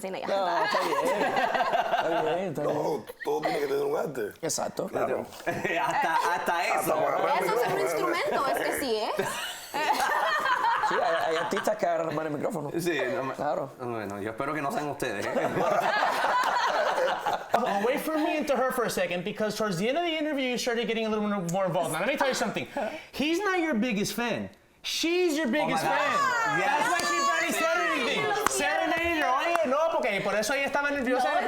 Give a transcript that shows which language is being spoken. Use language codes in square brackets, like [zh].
[es] No, está bien. No, todo tiene que tener un arte. Exacto. Claro. hasta eso. Eso es un instrumento, es que sí, ¿eh? Sí, hay artistas que agarran mal el micrófono. Sí, claro. Bueno, yo espero que no sean ustedes. [en] Wait for me and to her for a second, because towards the end of the interview, you started getting a little more involved. Now, let me tell you something. He's not your biggest fan. She's your biggest fan. Yes. That's why she barely said anything. Serenade her. [es] Oye, no, porque por eso ella estaba nerviosa.